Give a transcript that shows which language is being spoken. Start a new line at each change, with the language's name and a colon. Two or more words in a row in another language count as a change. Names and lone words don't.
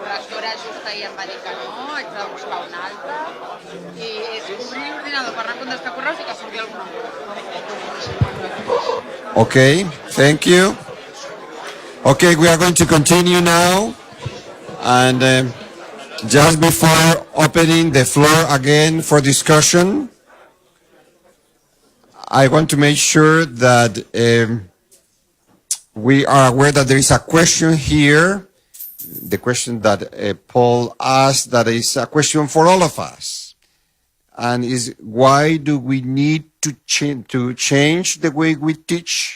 Catalan: correctora just ahir em va dir que no, haig de buscar un altre i és obrir l'ordinador per anar a contestar correus i que surti alguna cosa.
English: Okay, thank you. Okay, we are going to continue now. And just before opening the floor again for discussion, I want to make sure that we are aware that there is a question here, the question that Paul asked, that is a question for all of us, and is why do we need to change the way we teach?